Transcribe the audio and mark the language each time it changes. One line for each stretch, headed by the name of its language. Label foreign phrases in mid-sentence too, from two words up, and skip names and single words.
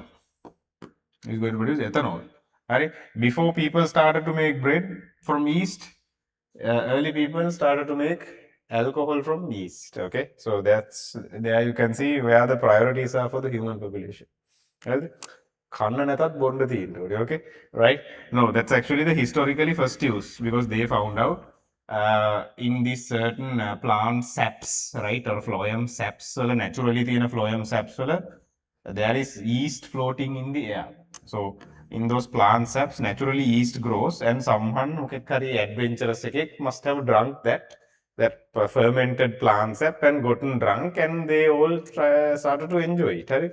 English: He's going to produce ethanol. Right? Before people started to make bread from yeast, early people started to make alcohol from yeast. Okay, so that's there you can see where the priorities are for the human population. Right?
Sinhala: කන්න නැතත් බොන්න තියෙන්න ඕනේ.
English: Okay, right? No, that's actually the historically first use because they found out in these certain plant saps, right, or phloem saps වල naturally තියෙන phloem saps වල there is yeast floating in the air. So in those plant saps, naturally yeast grows, and someone who carry adventurous must have drunk that fermented plant sap and gotten drunk, and they all started to enjoy it, right?